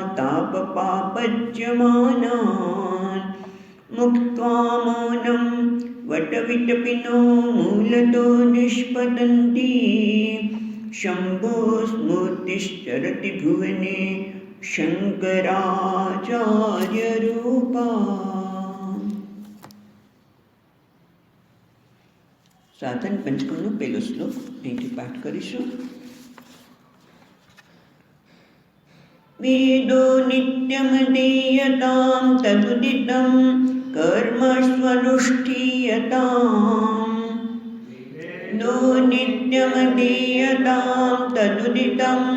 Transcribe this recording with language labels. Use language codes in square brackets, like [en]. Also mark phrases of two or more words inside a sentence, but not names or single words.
[sa] तापपापज्यमानान् मुक्त्वा मौनं वटविटपिनो मूलतो निष्पतन्ति शम्भो स्मूर्तिश्चरति भुवने शङ्कराचार्यरूपा। [gu] साधन पंचकमનો પહેલો શ્લોક અહીંથી પાઠ કરીશું। [sa] वेदो नित्यमधीयतां तदुदितं कर्मस्वनुष्ठीयताम् वेदो नित्यमधीयतां तदुदितं